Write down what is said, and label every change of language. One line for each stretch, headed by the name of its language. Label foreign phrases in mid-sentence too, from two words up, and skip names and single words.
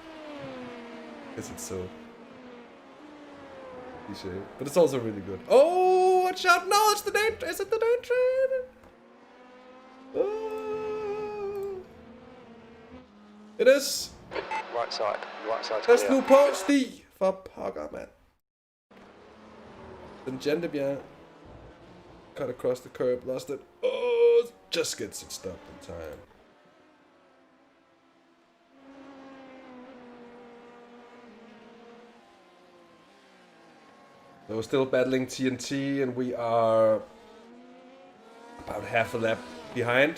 English: Because it's so cliche. But it's also really good. Oh, watch out! No, it's the name. Is it the name train? Oh. It is. Right side That's clear.
Danish: nu på sti. For pokker, mand. Den Gentebjerg.
English: Cut across the curb, lost it. Oh, just gets it stopped in time. So we're still battling TNT, and we are about half a lap behind.